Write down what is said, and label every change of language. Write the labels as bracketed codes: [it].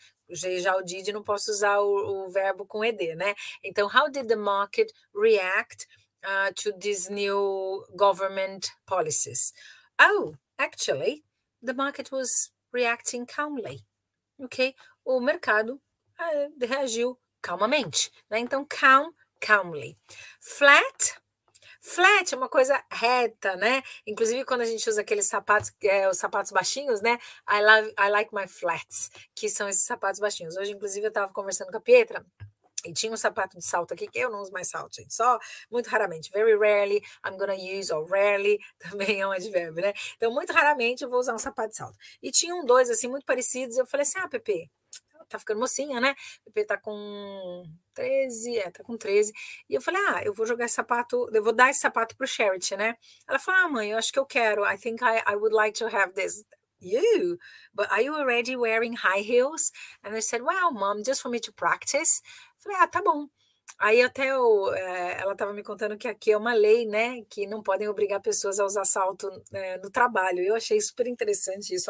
[pt] Já o did, não posso usar o verbo com ed, né? [en] Então, how did the market react to these new government policies? Oh, actually, the market was reacting calmly, ok? [pt] O mercado reagiu calmamente, né? Então, calmly. Flat é uma coisa reta, né? Inclusive, quando a gente usa aqueles sapatos, os sapatos baixinhos, né? I like my flats, que são esses sapatos baixinhos. Hoje, inclusive, eu estava conversando com a Pietra, e tinha um sapato de salto aqui, que eu não uso mais salto, gente, só muito raramente. [en] Very rarely, I'm gonna use, or rarely, também é um advérbio, né? [pt] Então, muito raramente eu vou usar um sapato de salto. E tinham dois, assim, muito parecidos, eu falei assim, Pepe, tá ficando mocinha, né? Pepe tá com 13, tá com 13. E eu falei, eu vou jogar esse sapato, eu vou dar esse sapato pro Charity, né? Ela falou, mãe, eu acho que eu quero. [en] I think I would like to have this. You, but are you already wearing high heels? And I said, well, mom, just for me to practice. [pt] Falei, tá bom. Aí até ela estava me contando que aqui é uma lei, né, que não podem obrigar pessoas a usar salto no trabalho. Eu achei super interessante isso.